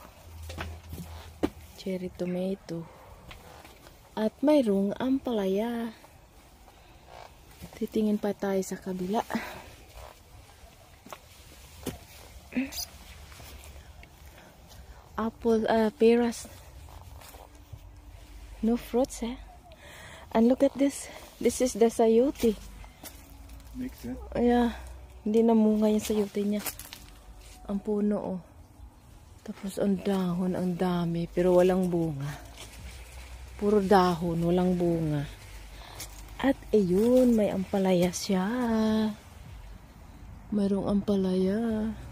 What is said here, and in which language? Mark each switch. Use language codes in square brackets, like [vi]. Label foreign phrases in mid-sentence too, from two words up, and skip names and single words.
[en] Cherry tomato. [tl] At mayroong ampalaya. Titingin pa tayo sa kabila. Apple, peras. [en] No fruits, eh? And look at this. This is the sayote. [nl] Niks, hè? [en] Yeah. [tl] Hindi namunga yung sayote niya. Ang puno, oh. Tapos ang dahon, ang dami, pero walang bunga. Puro dahon, walang bunga. At ayun, may ampalaya siya. Mayroong ampalaya.